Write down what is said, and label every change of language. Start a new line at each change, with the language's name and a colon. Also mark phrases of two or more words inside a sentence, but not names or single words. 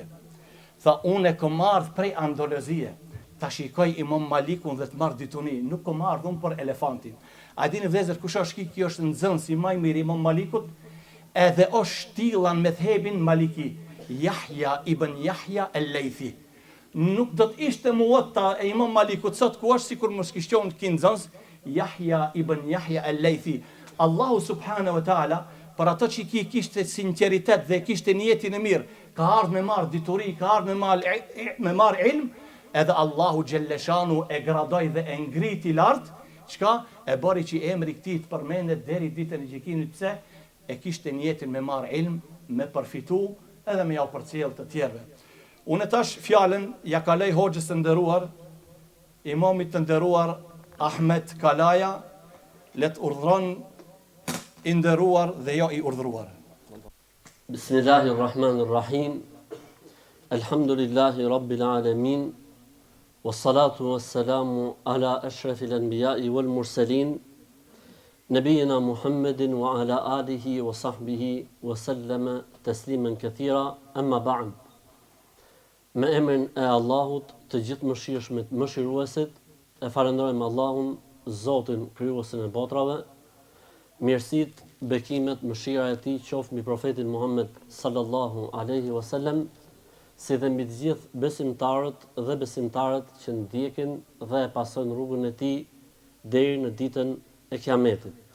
Albanian: Tha unë kam ardhur prej Andaluzie. Ta shikoj Imam Malikun dhe të marr dituni, nuk kam ardhur për elefantin. A dini vëllezër kush është kjo është nxënësi më I mirë Imam Malikut, edhe është shtillan me thebin Maliki, Yahya ibn Yahya al-Laythi. Nuk do të ishte muwatta e Imam Malikut sot ku është sikur mos kishte ky nxënës Yahya ibn Yahya al-Laythi. Allahu
Arabic: سبحانه وتعالى
Albanian: për ato që kishte sinqeritet dhe kishte niyetin e mirë, ka ardhur me marr dituri, ka ardhur me marr ilm, edhe Allahu xhelleshanu e gradoi dhe e ngriti lart, çka e bëri që emri I këtij të përmendet deri ditën e gjykimit. Pse? E kishte niyetin me marr ilm, me përfitu edhe me ja përcjell të tjerëve. Unë tash fjalën ja kaloj hoxhës të nderuar, imamit të nderuar Ahmet Kalaja, let urdhron i nderuar dhe jo i urdhëruar.
Arabic: بسم الله الرحمن الرحيم. الحمد لله رب العالمين. والصلاة والسلام على أشرف الأنبياء والمرسلين. نبينا محمد وعلى آله وصحبه وسلم تسليما كثيرا. أما بعد.
Albanian: Me emrin e Allahut, të gjithë mëshirshmit, mëshiruesit, e falenderojmë Allahun, Zotin krijuesin e botrave. Mirësit, bekimet, mëshira e tij qoftë mbi profetin Muhammed
Arabic: صلى الله عليه وسلم,
Albanian: si dhe mbi të gjithë besimtarët dhe besimtarët që ndjekin dhe e pasojnë rrugën e tij deri në ditën e Kiametit.